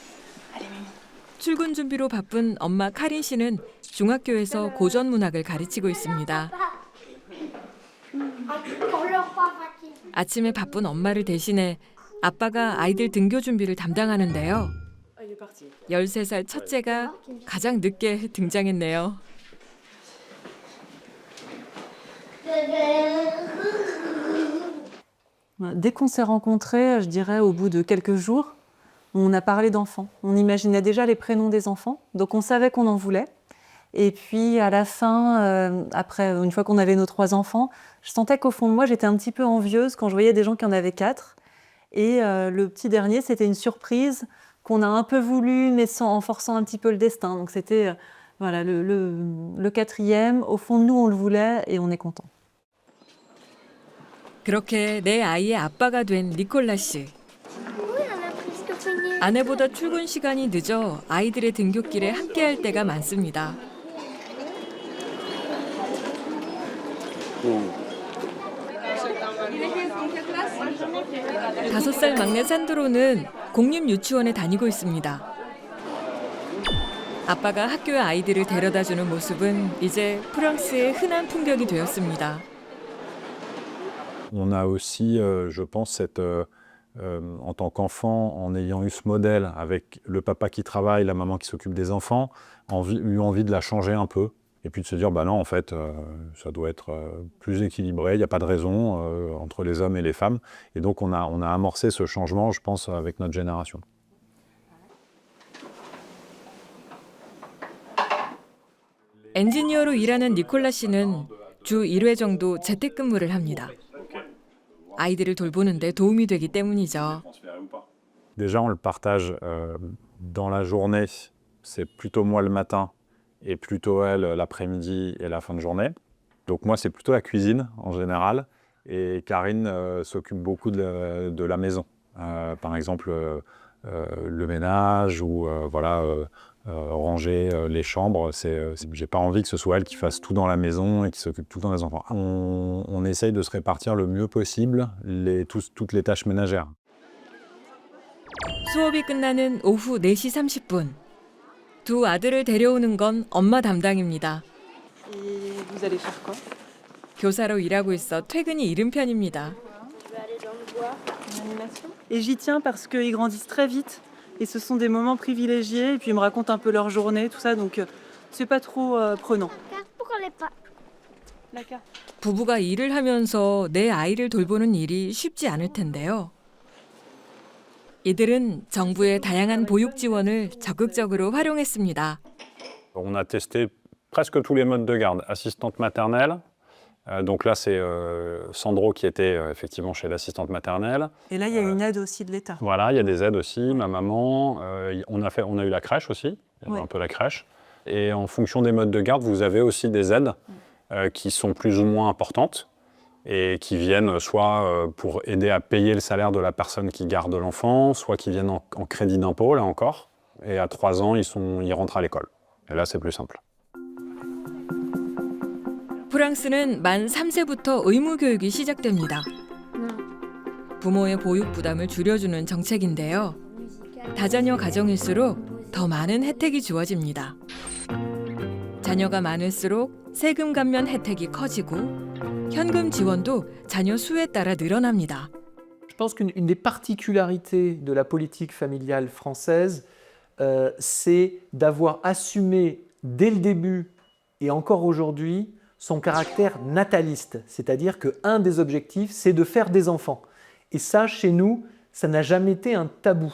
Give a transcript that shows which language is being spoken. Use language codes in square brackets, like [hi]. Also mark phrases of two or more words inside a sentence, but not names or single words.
[ko] 출근 준비로 바쁜 엄마 카린 씨는 중학교에서 고전 문학을 가르치고 있습니다. 아침에 바쁜 엄마를 대신해 아빠가 아이들 등교 준비를 담당하는데요. 13살 첫째가 가장 늦게 등장했네요. [fr] Dès qu'on s'est rencontrés, je dirais au bout de quelques jours, on a parlé d'enfants. On imaginait déjà les prénoms des enfants, donc on savait qu'on en voulait. Et puis à la fin, après, une fois qu'on avait nos 3 enfants, je sentais qu'au fond de moi, j'étais un petit peu envieuse quand je voyais des gens qui en avaient 4. Et le petit dernier, c'était une surprise qu'on a un peu voulu, mais en forçant un petit peu le destin. Donc c'était voilà, le 4e. Au fond de nous, on le voulait et on est content. [ko] 그렇게 내 아이의 아빠가 된 니콜라 씨. 아내보다 출근 시간이 늦어 아이들의 등굣길에 함께할 때가 많습니다. 5살 막내 산드로는 공립 유치원에 다니고 있습니다. 아빠가 학교에 아이들을 데려다주는 모습은 이제 프랑스의 흔한 풍경이 되었습니다. [fr] On a aussi, je pense, en tant qu'enfant, en ayant eu ce modèle avec le papa qui travaille, la maman qui s'occupe des enfants, eu envie de la changer un peu. Et puis de se dire, bah non, en fait, ça doit être plus équilibré, il n'y a pas de raison entre les hommes et les femmes. Et donc on a amorcé ce changement, je pense, avec notre génération. [ko] 엔지니어로 일하는 니콜라 씨는 주 1회 정도 재택근무를 합니다. 아이들을 돌보는데 도움이 되기 때문이죠. [fr] Déjà, on le partage dans la journée. C'est plutôt moi le matin et plutôt elle l'après-midi et la fin de journée. Donc moi, c'est plutôt la cuisine en général. Et Karine s'occupe beaucoup de la maison. Par exemple, le ménage ou ranger les chambres. J'ai pas envie que ce soit elle qui fasse tout dans la maison et qui s'occupe tout le temps des enfants. On essaye de se répartir le mieux possible toutes les tâches ménagères. [ko] 수업이 끝나는 오후 4시 30분. 두 아들을 데려오는 건 엄마 담당입니다. [fr] Vous allez faire quoi? [ko] 교사로 일하고 있어 퇴근이 이른 편입니다. [fr] Et j'y tiens parce qu'ils grandissent très vite. Et ce sont des moments privilégiés. Et puis ils me racontent un peu leur journée, tout ça. Donc c'est pas trop prenant. [ko] 부부가 일을 하면서 내 아이를 돌보는 일이 쉽지 않을 텐데요. 이들은 정부의 다양한 보육 지원을 적극적으로 활용했습니다. [fr] On a testé presque tous les modes de garde. Assistante maternelle. Donc là, c'est Sandro qui était effectivement chez l'assistante maternelle. Et là, il y a une aide aussi de l'État. Voilà, il y a des aides aussi. Ma maman, on a eu la crèche aussi. Il y avait un peu la crèche. Et en fonction des modes de garde, vous avez aussi des aides qui sont plus ou moins importantes et qui viennent soit pour aider à payer le salaire de la personne qui garde l'enfant, soit qui viennent en crédit d'impôt, là encore. Et à 3 ans, ils rentrent à l'école. Et là, c'est plus simple. [ko] 프랑스는 만 3세부터 의무 교육이 시작됩니다. 부모의 보육 부담을 줄여주는 정책인데요. 다자녀 가정일수록 더 많은 혜택이 주어집니다. 자녀가 많을수록 세금 감면 혜택이 커지고 현금 지원도 자녀 수에 따라 늘어납니다. [fr] Je pense qu'une des particularités de la politique familiale française, c'est d'avoir assumé dès le début et encore aujourd'hui son caractère nataliste. C'est-à-dire qu'un des objectifs, c'est de faire des enfants. Et ça, chez nous, ça n'a jamais été un tabou.